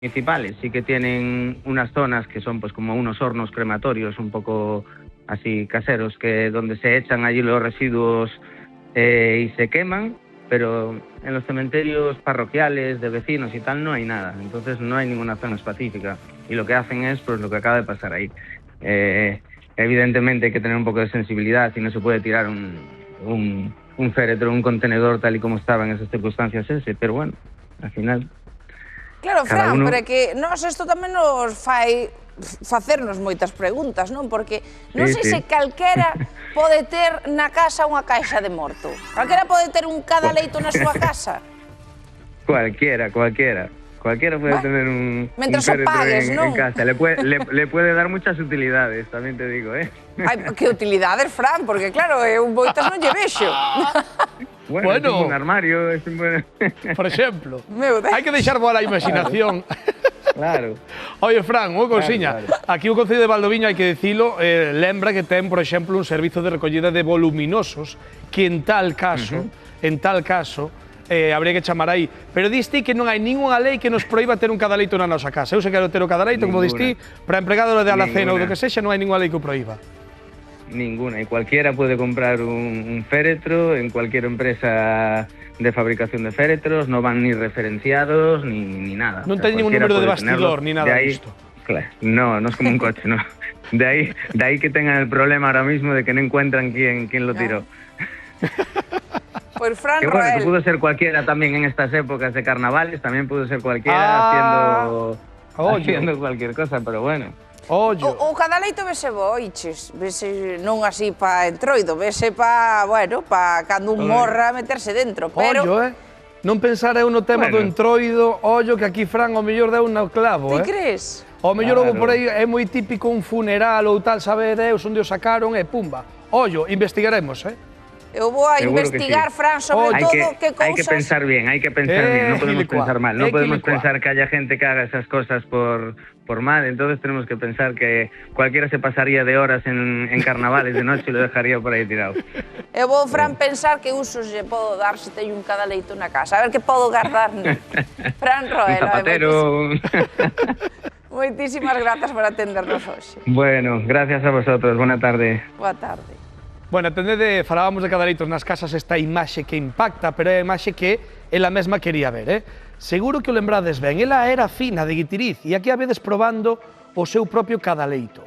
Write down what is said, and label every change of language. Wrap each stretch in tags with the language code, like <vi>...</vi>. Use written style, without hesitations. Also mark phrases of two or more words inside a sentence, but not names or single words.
<es>municipales sí que tienen unas zonas que son pues como unos hornos crematorios un poco así caseros, que donde se echan allí los residuos y se queman, pero en los cementerios parroquiales de vecinos y tal no hay nada, entonces no hay ninguna zona específica y lo que hacen es pues lo que acaba de pasar ahí. Evidentemente hay que tener un poco de sensibilidad y no se puede tirar un féretro, un contenedor tal y como estaba en esas circunstancias ese, pero bueno, al final...</es> <gl>Claro, Fran, pero é que nós isto tamén nos fai facernos moitas preguntas, non? Porque non sei se calquera pode ter na casa unha caixa de morto. Calquera pode ter un cadaleito na súa casa.</gl> <es>Cualquiera puede tener un féretro en casa. Le puede dar muchas utilidades, también te digo, ¿eh?</es> <gl>Ai, que utilidades, Fran, porque claro, moitas non lle vexo.</gl> <es>Bueno, es un armario, es un buen...</es> <gl>Por exemplo, hai que deixar voar a imaginación. Claro. Oye, Fran, unha cousiña. Aquí o Concello de Valdoviño, hai que dicilo, lembra que ten, por exemplo, un servizo de recollida de voluminosos que en tal caso, habría que chamar aí. Pero diste que non hai ninguna lei que nos proíba ter un cadaleito na nosa casa. Eu se quero ter o cadaleito, como diste, para empregado de alacena ou do que sexa, non hai ninguna lei que o proíba.</gl> <es>Ninguna, y cualquiera puede comprar un féretro en cualquier empresa de fabricación de féretros, no van ni referenciados ni nada.</es> <gl>Non ten ningún número de bastidor ni nada disto.</gl> <es>Claro, no es como un coche, no. De ahí que tengan el problema ahora mismo de que no encuentran quién lo tiró. Pues Fran que bueno, que pudo ser cualquiera también en estas épocas de carnavales, también pudo ser cualquiera haciendo cualquier cosa, pero bueno.</es> <gl>O cadaleito vese boiches, vese non así pa entroido, vese pa, bueno, pa cando un morra meterse dentro, pero... Non pensar eu no tema do entroido, ollo que aquí Fran ao mellor deu no clavo, Ti crees? Ao mellor por aí é moi típico un funeral ou tal, sabe Deus onde o sacaron e pumba. Ollo, investigaremos, Eu vou a investigar, Fran, sobre todo que cousas...</gl> <es>Hay que pensar bien, no podemos pensar mal, no podemos pensar que haya gente que haga esas cosas por mal, entonces tenemos que pensar que cualquiera se pasaría de horas en carnavales de noche y lo dejaría por ahí tirado.</es> <gl>Eu vou, Fran, pensar que usos lle podo dar se teño un cadaleito na casa, a ver que podo guardar. Fran Roel,</gl> <es>un zapatero...</es> <gl>Moitísimas grazas por atendernos hoxe.</gl> <es>Bueno, gracias a vosotros, buena tarde.</es> <gl>Boa tarde. Bueno, atendede, falábamos de cadaleitos nas casas, esta imaxe que impacta, pero é a imaxe que ela mesma quería ver, Seguro que o lembrades ben, ela era fina de Guitiriz e aquí a vedes probando o seu propio cadaleito.</gl>